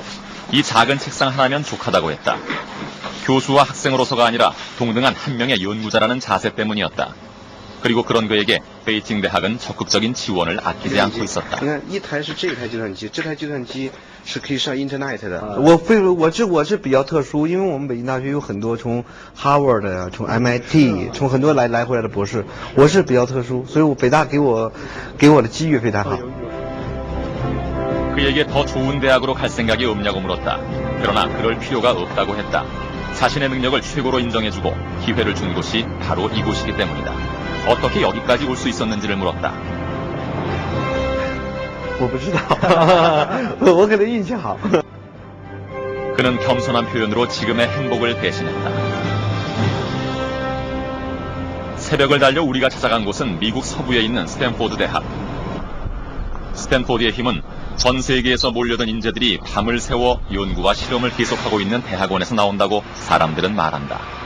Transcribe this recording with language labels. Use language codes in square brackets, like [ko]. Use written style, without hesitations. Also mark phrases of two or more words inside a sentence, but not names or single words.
[ko] 이 작은 책상 하나면 족하다고 했다. 교수와 학생으로서가 아니라 동등한 한 명의 연구자라는 자세 때문이었다. 그리고 그런 그에게 베이징 대학은 적극적인 지원을 아끼지 않고 있었다. [zh] 一台是这台计算机，这台计算机是可以上 Internet 的。我是比较特殊，因为我们北京大学有很多从 Harvard 啊，从 MIT， 从很多来回来的博士，我是比较特殊，所以我北大给我的机遇非常好。 [ko] 그에게 더 좋은 대학으로 갈 생각이 없냐고 물었다. 그러나 그럴 필요가 없다고 했다. 자신의 능력을 최고로 인정해주고 기회를 준 곳이 바로 이곳이기 때문이다. 어떻게 여기까지 올 수 있었는지를 물었다. [zh] 我不知道，我可能运气好。 [ko] 그는 겸손한 표현으로 지금의 행복을 대신했다. 새벽을 달려 우리가 찾아간 곳은 미국 서부에 있는 스탠포드 대학. 스탠포드의 힘은 전 세계에서 몰려든 인재들이 밤을 새워 연구와 실험을 계속하고 있는 대학원에서 나온다고 사람들은 말한다.